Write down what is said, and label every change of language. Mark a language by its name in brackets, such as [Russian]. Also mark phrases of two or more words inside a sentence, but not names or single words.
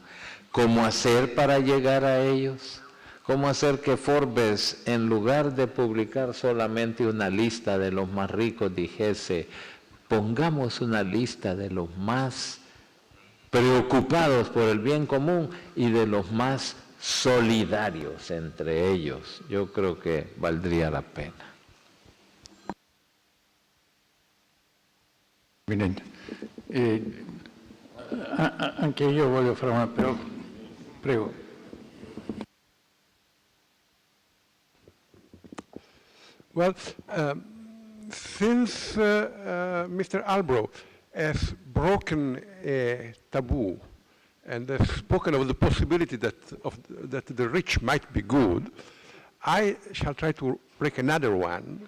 [Spanish] ¿Cómo hacer para llegar a ellos? ¿Cómo hacer que Forbes, en lugar de publicar solamente una lista de los más ricos, dijese, pongamos una lista de los más preocupados por el bien común y de los más solidarios entre ellos? Yo creo que valdría la pena. [Italian] Anche io voglio fare una... però prego. [English] Well, since Mr. Albro has broken a taboo and has spoken of the possibility that the rich might be good, I shall try to break another one.